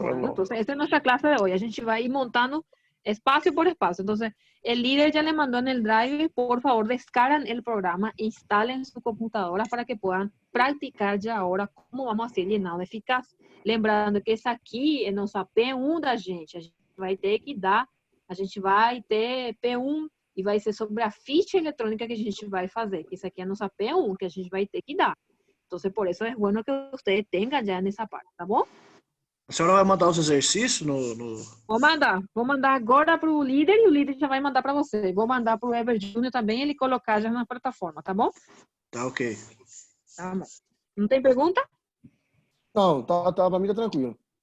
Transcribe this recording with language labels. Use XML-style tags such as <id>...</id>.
<es>Bueno, entonces, esta es nuestra clase de hoy.</es> <pt>A gente</pt> <es>va a ir montando espacio por espacio. Entonces, el líder ya le mandó en el Drive, por favor, descargan el programa, instalen su computadora para que puedan praticar ya ahora cómo vamos a hacer llenado eficaz.</es> <pt>Lembrando que esse aqui é nossa P1 da gente. A gente vai ter que dar, a gente vai ter P1 e vai ser sobre a ficha eletrônica que a gente vai fazer. Que isso aqui é nossa P1 que a gente vai ter que dar.</pt> <es>Entonces, por eso es bueno que ustedes tengan ya en esa parte,</es> <pt>¿tá bom? A senhora vai mandar os exercícios no... Vou mandar agora para o líder e o líder já vai mandar para você. Vou mandar para o Ever Júnior também, ele colocar já na plataforma, tá bom? Tá ok. Tá bom. Não tem pergunta? Não, tá para mim tá tranquilo.</pt>